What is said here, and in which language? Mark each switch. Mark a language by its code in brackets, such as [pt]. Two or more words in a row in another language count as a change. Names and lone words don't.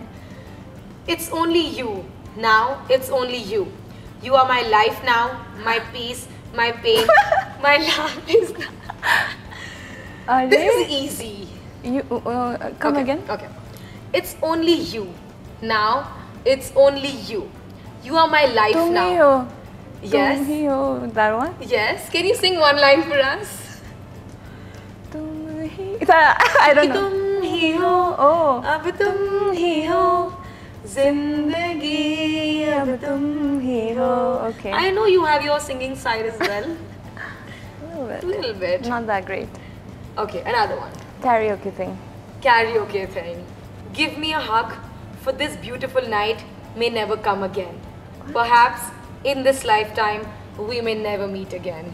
[en] It's only you. Now it's only you. You are my life now, my peace, my pain, my love is. Are This they? is easy. You come Okay, again? Okay. It's only you. Now it's only you. You are my life [hi] तुम ही [en] now. [hi] हो [en] Yes. [hi] तुम ही हो, [en] that one? Yes. Can you sing one line for us? [hi] तुम ही, [en] I don't know. [hi] तुम ही हो, [en] Oh. [hi] अब तुम ही हो, ज़िंदगी अब तुम ही हो. [en] Okay. I know you have your singing side as well. A little bit. Little bit. Not that great. Okay, another one. Karaoke thing. Karaoke thing. Give me a hug, for this beautiful night may never come again. Perhaps in this lifetime we may never meet again.